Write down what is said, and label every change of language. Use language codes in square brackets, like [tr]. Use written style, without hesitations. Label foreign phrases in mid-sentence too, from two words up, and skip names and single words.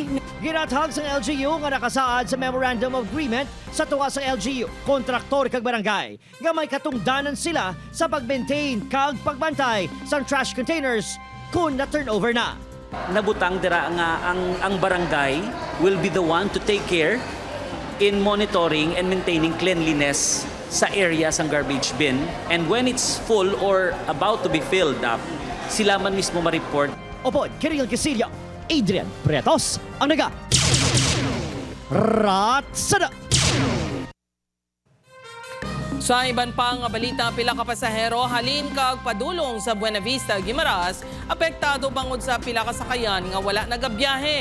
[hil] Ginathag sa LGU nga nakasaad sa Memorandum of Agreement sa tuwa sa LGU, kontraktor kag barangay nga may katungdanan sila sa pag-maintain kag pagbantay sa [en] trash containers [hil] kung na-turnover na. Nabutang dira nga ang barangay [en] will be the one to take care in monitoring and maintaining cleanliness [hil] sa area sang [en] garbage bin. And when it's full or about to be filled up, [hil] sila man mismo ma-report. Opo, Kiril Casillo, Adrian Pretos, ang naga. Ratsada! Sa iban pang balita, pila ka pasahero halin kag padulong sa Buena Vista, Guimaras, apektado bangod sa pila ka sakayan nga wala nagabiyahe.